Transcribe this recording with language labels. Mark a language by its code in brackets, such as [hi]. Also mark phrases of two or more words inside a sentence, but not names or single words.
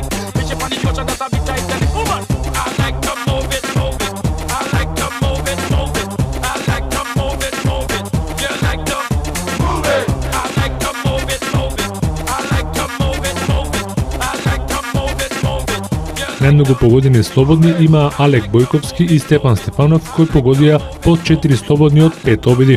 [en] Bitch up on the ocean that a bit tight. Woman, I like to move it, move it. I like to move it, move it. I like to move it, move it. You like to move it. I like to move it, move it. I like to move it, move it. I like to move it, move it. [mk] Најмногу погодени слободни има Алек Бојковски и Стефан Стефанов, кои погодија по 4 слободни од 5 обиди.